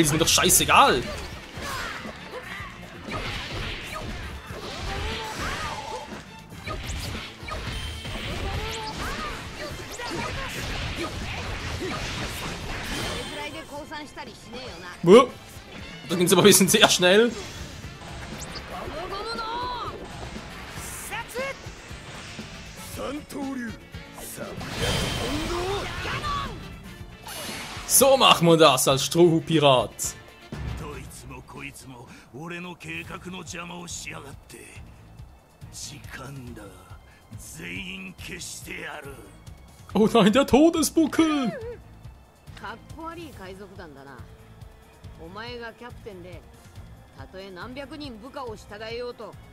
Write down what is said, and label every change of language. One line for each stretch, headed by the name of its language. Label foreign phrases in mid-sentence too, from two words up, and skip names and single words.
German: Ist mir doch scheißegal! Das ging aber ein bisschen sehr schnell. So machen wir das als Strohhut-Pirat.
Japanese: どいつもこいつも俺の計画の邪魔をしやがって。時間だ。全員消してやる。
German: Oh nein, der Todesbuckel!
Japanese: かっこ悪い海賊団だな。お前がキャプテンで、たとえ何百人部下を従えようと。